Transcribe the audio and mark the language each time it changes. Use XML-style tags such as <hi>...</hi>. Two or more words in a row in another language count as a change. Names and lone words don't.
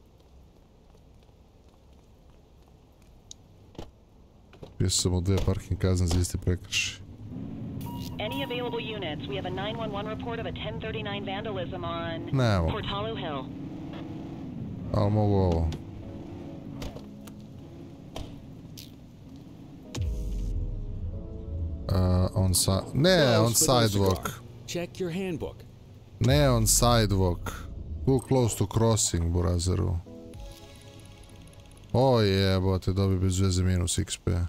<sr>Pisao sam u 2 parking kazne za isti prekršaj.</sr> <en>Any available units? We have a 911 report of a 1039 vandalism on Portalo Hill.</en> <sr>Ali mogu ovo.</sr> <en>On sidewalk. Check your handbook. Ne on sidewalk. Too close to crossing,</en> <sr>burazeru. O jebote, dobi bez veze minus XP.</sr>